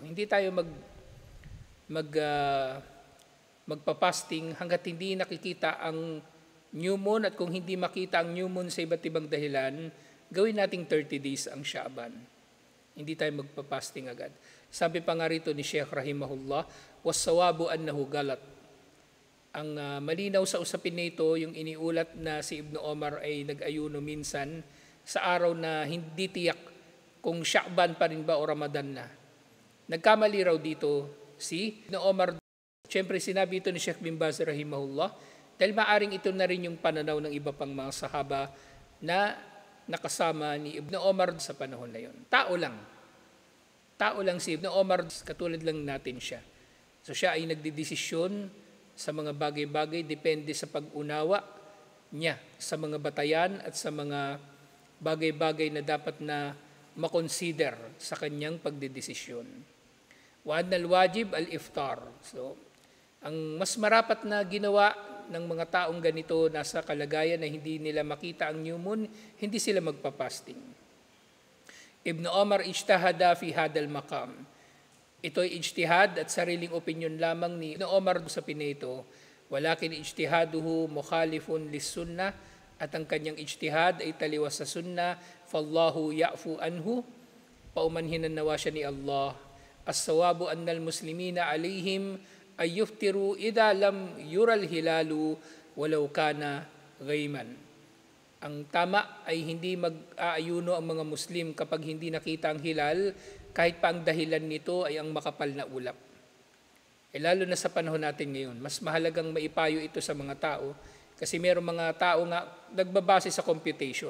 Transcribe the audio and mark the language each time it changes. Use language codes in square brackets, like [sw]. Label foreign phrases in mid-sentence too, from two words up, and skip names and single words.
[tl] Hindi tayo magpa-fasting hanggat hindi nakikita ang [en] new moon, [tl] at kung hindi makita ang [en] new moon [tl] sa iba't ibang dahilan, gawin nating 30 days ang Sha'ban. Hindi tayo magpa-fasting agad. Sabi pa nga rito ni Sheikh rahimahullah, [ar] والصواب أنه غلط. [tl] Ang malinaw sa usapin nito, yung iniulat na si Ibn Omar ay nag-ayuno minsan sa araw na hindi tiyak kung Sha'ban pa rin ba o Ramadan na. Nagkamali raw dito si Ibn Omar. Siyempre sinabi ito ni Sheikh bin Baz rahimahullah dahil maaring ito na rin yung pananaw ng iba pang mga sahaba na nakasama ni Ibn Omar sa panahon na yun. Tao lang si Ibn Omar, katulad lang natin siya. So siya ay nagdidesisyon sa mga bagay-bagay depende sa pag-unawa niya sa mga batayan at sa mga bagay-bagay na dapat na makonsider sa kanyang pagdedesisyon. [ar] وأن الواجب الإفطار. [tl] So, ang mas marapat na ginawa ng mga taong ganito nasa kalagayan na hindi nila makita ang [en] new moon, [tl] hindi sila magpa-fasting. [ar] ابن عمر اجتهد في هذا المقام. [tl] Ito ay ijtihad at sariling opinion lamang ni Ibn Omar sa pinito. [ar] ولكن اجتهاده مخالف للسنة, [tl] at ang kanyang ijtihad ay taliwas sa sunnah. [ar] فالله يعفو عنه, [tl] paumanhinan nawa siya ni Allah. [ar] الصواب أن المسلمين عليهم أن يفطروا إذا لم ير الهلال ولو كان غيما. [tl] Ang tama ay hindi mag-aayuno ang mga Muslim kapag hindi nakita ang hilal, kahit pa ang dahilan nito ay ang makapal na ulap. Lalo na sa panahon natin ngayon, mas mahalagang maipayo ito sa mga tao kasi mayroong mga tao nga nagbabase sa computation.